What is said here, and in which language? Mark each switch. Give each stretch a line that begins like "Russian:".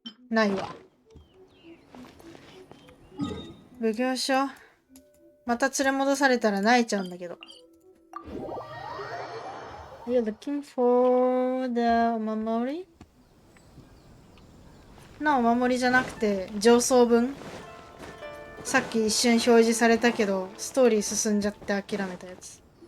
Japanese: ないわ。奉行所。また連れ戻されたら泣いちゃうんだけど。
English: Are you looking for the お守り？
Japanese: お守りじゃなくて上層文。さっき一瞬表示されたけどストーリー進んじゃって諦めたやつ。